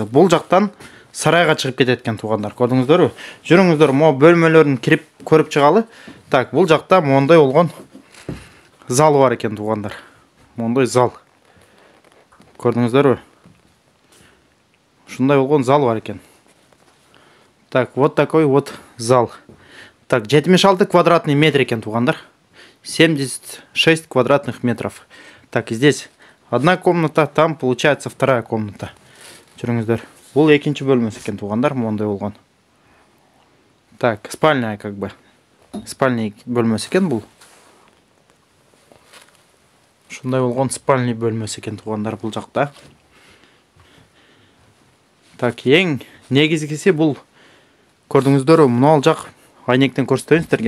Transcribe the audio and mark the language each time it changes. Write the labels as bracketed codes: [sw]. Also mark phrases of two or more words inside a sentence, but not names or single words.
[ky] Бул жактан сарайга чыгып кетет экен, туугандар. Көрдүңүздөрбү? Жүрүңүздөр, мо бөлмөлөрүн кирип көрүп чыгалы. Так, бул жакта мондай болгон зал бар экен, туугандар. Мондай зал. Көрдүңүздөрбү? Ушундай болгон зал бар экен. [ru] Так, вот такой вот зал. [ky] Так, 76 [ru] квадратный метр [ky] экен, туугандар. [ru] 76 квадратных метров. Так, здесь одна комната, там получается вторая комната. [ky] Жүрүңүздөр. Бул экинчи бөлмөсү экен, туугандар, мондай болгон. [ru] Так, спальня как бы. [ky] Спальня бөлмөсү экен бул. Ушундай болгон спальня бөлмөсү экен, туугандар, бул жакта. Так, эң негизгиси бул. Көрдүңүздөрбү, мына жак айнектен көрсөтөйүн сиздерге.